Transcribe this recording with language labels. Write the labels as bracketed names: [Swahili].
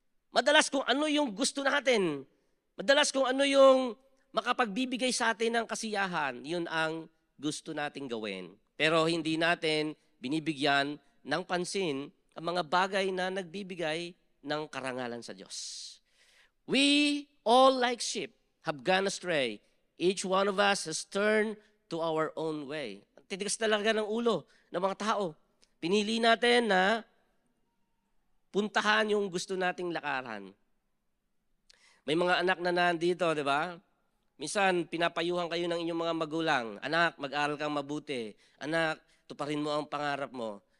[Filipino] Madalas kung ano yung gusto natin, madalas kung ano yung makapagbibigay sa atin ng kasiyahan, yun ang gusto nating gawin. Pero hindi natin binibigyan ng pansin ang mga bagay na nagbibigay ng karangalan sa Diyos. [English] We all like sheep have gone astray. Each one of us has turned to our own way. [Filipino] Titigas talaga ng ulo ng mga tao. Pinili natin na puntahan yung gusto nating lakaran. May mga anak na nandito, di ba? Minsan, pinapayuhan kayo ng inyong mga magulang. Anak, mag-aral kang mabuti. Anak, tuparin mo ang pangarap mo.